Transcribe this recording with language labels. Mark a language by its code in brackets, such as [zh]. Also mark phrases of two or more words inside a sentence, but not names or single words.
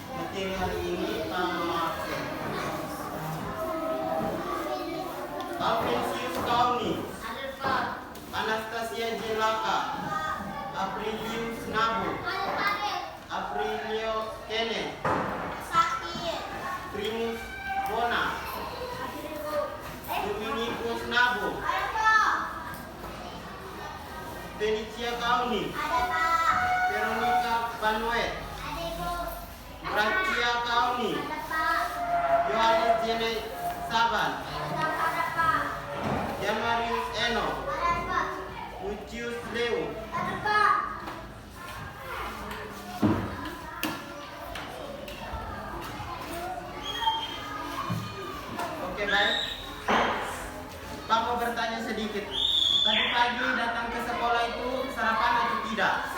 [id] materi hari ini Marcel. Alfensius Kauni, Anastasia Jelaka, Aprilius Nabu, Aprilio Kenneth, Primus Bona, Dominikus Nabu, Felicia Kauni, Veronica Banuet, Francia Kauni, Yohanes Jene Saban, Jamarius Eno, Lucius Leo, Oke, baik. Pak mau bertanya sedikit. Tadi pagi datang ke sekolah itu sarapan atau tidak?